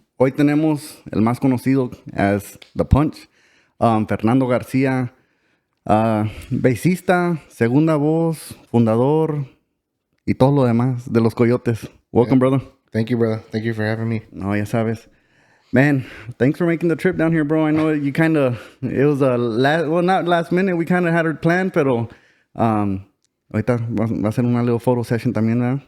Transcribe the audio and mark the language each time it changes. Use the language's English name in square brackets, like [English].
[Spanish] Hoy tenemos el más conocido as The Punch, Fernando Garcia, bassista, segunda voz, fundador y todo lo demás de Los Coyotes. [English] Welcome, brother. Thank you, brother. Thank you for having me. [Spanish] No, ya sabes. [English] Man, thanks for making the trip down here, bro. I know you kind of, it was not last minute. We kind of had it planned, [Spanish] pero ahorita va a ser una [English] little photo session [Spanish] también, ¿verdad?